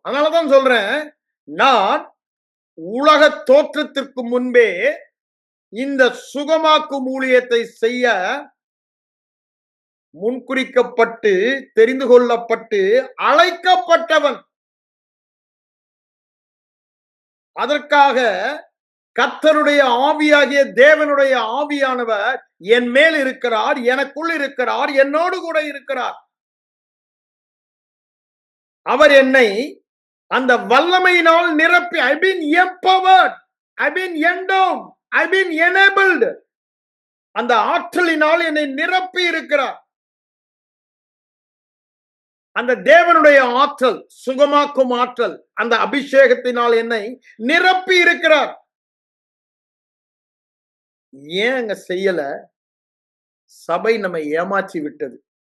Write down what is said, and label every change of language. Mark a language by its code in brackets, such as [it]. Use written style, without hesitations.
[ta] அதனாலதான் சொல்றேன், நான் உலக தோற்றத்திற்கு முன்பே இந்த சுகமாக்கும் ஊழியத்தை செய்ய முன்குறிக்கப்பட்டு, தெரிந்து கொள்ளப்பட்டு, அழைக்கப்பட்டவன். அதற்காக கர்த்தருடைய ஆவியாகிய தேவனுடைய ஆவியானவர் என் மேல் இருக்கிறார், எனக்குள் இருக்கிறார், என்னோடு கூட இருக்கிறார். அவர் என்னை அந்த வல்லமையினால் நிரப்பி, [en] I've been empowered, I've been endowed, I've been enabled. [ta] அந்த ஆற்றலினால் என்னை நிரப்பி இருக்கிறார். அந்த தேவனுடைய ஆற்றல், சுகமாக்கும் ஆற்றல், அந்த அபிஷேகத்தினால் என்னை நிரப்பி இருக்கிறார். ஏன் அங்க செய்யல? சபை நம்மை ஏமாற்றி விட்டது.